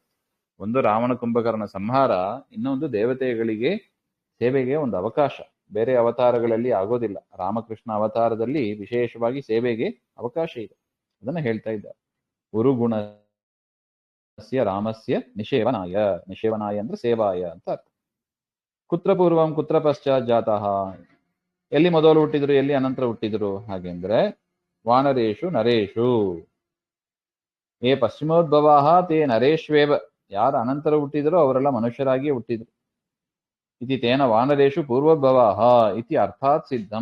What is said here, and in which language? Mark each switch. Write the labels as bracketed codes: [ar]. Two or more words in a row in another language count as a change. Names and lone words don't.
[kn] ಒಂದು ರಾವಣ ಕುಂಭಕರ್ಣ ಸಂಹಾರ, ಇನ್ನೊಂದು ದೇವತೆಗಳಿಗೆ ಸೇವೆಗೆ ಒಂದು ಅವಕಾಶ. ಬೇರೆ ಅವತಾರಗಳಲ್ಲಿ ಆಗೋದಿಲ್ಲ, ರಾಮಕೃಷ್ಣ ಅವತಾರದಲ್ಲಿ ವಿಶೇಷವಾಗಿ ಸೇವೆಗೆ ಅವಕಾಶ ಇದೆ. ಅದನ್ನ ಹೇಳ್ತಾ ಇದ್ದಾರೆ. [sa] ಉರುಗುಣಸ್ಯ ರಾಮಸ್ಯ ನಿಷೇವನಾಯ. [kn] ನಿಷೇವನಾಯ ಅಂದ್ರೆ ಸೇವಾಯ ಅಂತ ಅರ್ಥ. [sa] ಕುತ್ರ ಪೂರ್ವಂ ಕುತ್ರ ಪಶ್ಚಾತ್ ಜಾತಃ. [kn] ಎಲ್ಲಿ ಮೊದಲು ಹುಟ್ಟಿದ್ರು, ಎಲ್ಲಿ ಅನಂತರ ಹುಟ್ಟಿದ್ರು ಹಾಗೆಂದ್ರೆ [sa] ವಾನರೇಶು ನರೇಶು. ಏ ಪಶ್ಚಿಮೋದ್ಭವಾಹ ತೇ ನರೇಶ್ವೇವ. [kn] ಯಾರು ಅನಂತರ ಹುಟ್ಟಿದ್ರು ಅವರೆಲ್ಲ ಮನುಷ್ಯರಾಗಿಯೇ ಹುಟ್ಟಿದ್ರು. [sa] ಇತಿ ತೇನ ವಾನರೇಶು ಪೂರ್ವೋದ್ಭವಾಹ ಇತಿ ಅರ್ಥಾತ್ ಸಿದ್ಧಂ.